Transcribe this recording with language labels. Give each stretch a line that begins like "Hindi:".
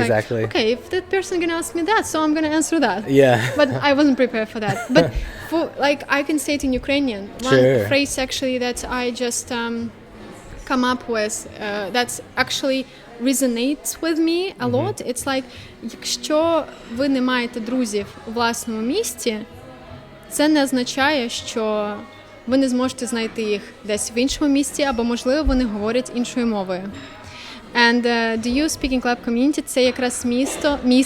English: exactly. Okay, if that person gonna ask me that, so I'm gonna answer that. But I wasn't prepared for that. But for like, I can say it in Ukrainian. One phrase actually that I just come up with that's actually resonates with me a lot. It's like,
Ukrainian: якщо ви не маєте друзів у власному місті, це не означає, що ви не зможете знайти їх десь в іншому місті, або, можливо, вони говорять іншою мовою.
English: And the You Speaking Club Community –
Ukrainian: це якраз місце.